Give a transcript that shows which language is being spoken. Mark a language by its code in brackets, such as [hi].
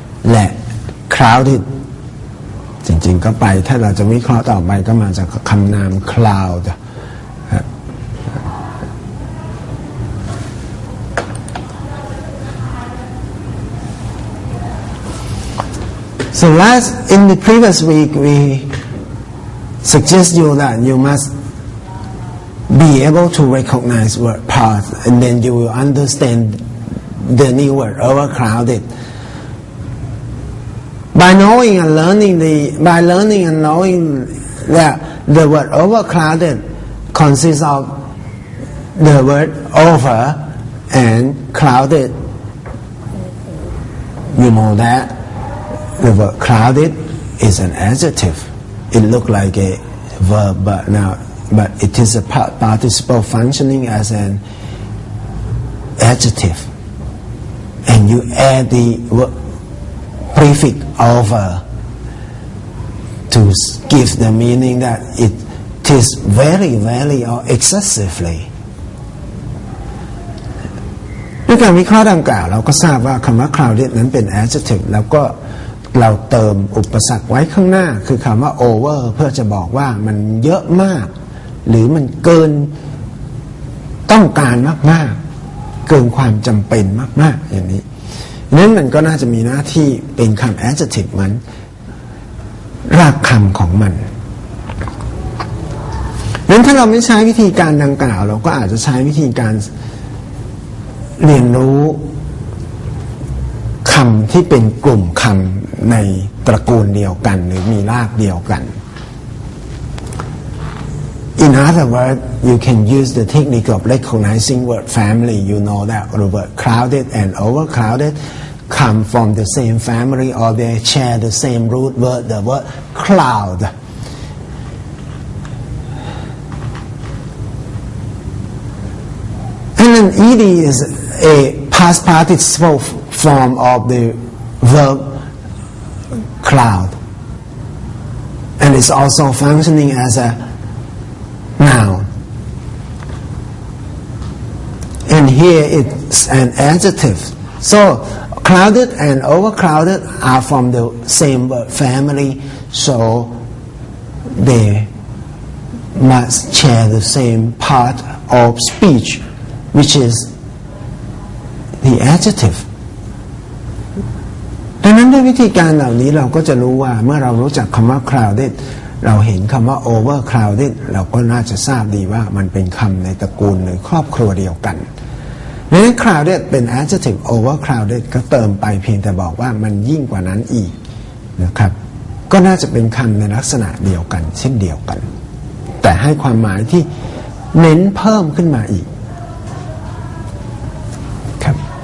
[th] และ crowded จริงๆก็ไปถ้าเราจะวิเคราะห์ต่อไปก็มาจากคำนาม cloud [en] So in the previous week we suggest you that you must be able to recognize word parts, and then you will understand the new word overcrowded. By knowing and knowing that the word overcrowded consists of the word over and crowded, you know that the word crowded is an adjective. It looks like a verb, but it is a participle functioning as an adjective, and you add the prefix over to give the meaning that it is very, very or excessively. [th] ด้วยการวิเคราะห์ดังกล่าวเราก็ทราบว่าคำว่า crowded นั้นเป็น adjective แล้วก็เราเติมอุปสรรคไว้ข้างหน้าคือคำว่า over เพื่อจะบอกว่ามันเยอะมากหรือมันเกินต้องการมากๆเกินความจำเป็นมากๆอย่างนี้นั้นมันก็น่าจะมีหน้าที่เป็นคำ adjective เหมือนรากคำของมัน นั้นถ้าเราไม่ใช้วิธีการดังกล่าวเราก็อาจจะใช้วิธีการเรียนรู้คำที่เป็นกลุ่มคำในตระกูลเดียวกันหรือมีรากเดียวกัน [en] In other words, you can use the technique of recognizing word family. You know that the word crowded and overcrowded come from the same family or they share the same root word, the word cloud. and ed is a past participle form of the verb cloud and is also functioning as a noun. And here it's an adjective. So clouded and overcrowded are from the same word family, so they must share the same part of speech, which is the adjective. [th] ดังนั้นด้วยวิธีการเหล่านี้เราก็จะรู้ว่าเมื่อเรารู้จักคำว่า crowded เราเห็นคำว่า overcrowded เราก็น่าจะทราบดีว่ามันเป็นคำในตระกูลหรือครอบครัวเดียวกัน ดังนั้น crowded เป็น adjective overcrowded ก็เติมไปเพียงแต่บอกว่ามันยิ่งกว่านั้นอีกนะครับก็น่าจะเป็นคำในลักษณะเดียวกันเช่นเดียวกันแต่ให้ความหมายที่เน้นเพิ่มขึ้นมาอีกครับ